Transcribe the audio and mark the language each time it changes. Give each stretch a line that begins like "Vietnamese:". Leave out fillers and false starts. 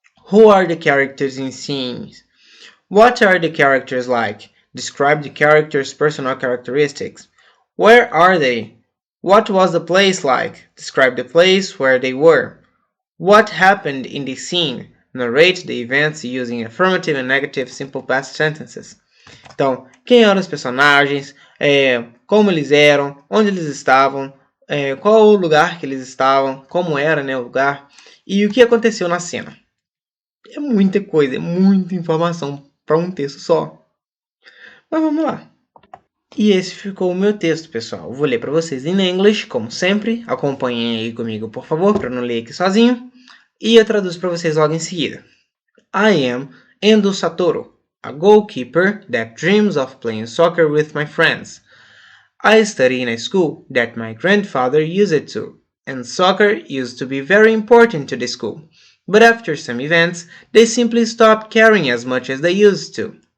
English: Who are the characters in scenes? What are the characters like? Describe the characters' personal characteristics. Where are they? What was the place like? Describe the place where they were. What happened in the scene? Narrate the events using affirmative and negative simple past sentences.
Portuguese: Então, quem eram os personagens, como eles eram, onde eles estavam, qual o lugar que eles estavam, como era, né, o lugar, e o que aconteceu na cena. É muita coisa, é muita informação para um texto só. Mas vamos lá. E esse ficou o meu texto, pessoal. Eu vou ler para vocês em English, como sempre. Acompanhem aí comigo, por favor, para não ler aqui sozinho. E eu traduzo para vocês logo em seguida.
English: I am Endo Satoru. a goalkeeper that dreams of playing soccer with my friends. I study in a school that my grandfather used to, and soccer used to be very important to the school. But after some events, they simply stopped caring as much as they used to.